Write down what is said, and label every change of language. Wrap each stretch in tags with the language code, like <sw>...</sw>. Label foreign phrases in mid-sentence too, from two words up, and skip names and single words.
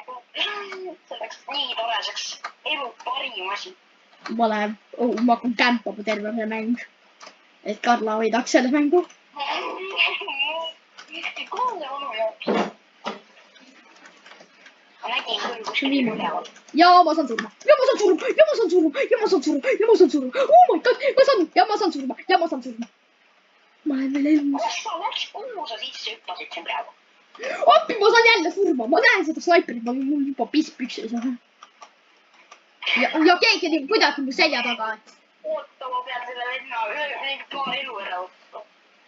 <et>see oleks nii tore, see oleks elu parim asi. ma hakkan kämpama terve see mäng. et Karla võidaks selle mängu. kuhu see onu jooks? ma nägin küll kuskil üleval. ja ma saan surma.</et> <en>Oh my god,</en> <et>ma saan surma. ma olen veel elus. kus sa läks, kuhu sa sisse hüppasid siin praegu? appi, ma saan jälle surma. ma näen seda snaiperit, mul juba piss püksis. ja keegi on kuidagi mu selja taga. oota, ma pean selle venna paar elu ära võtma.</et>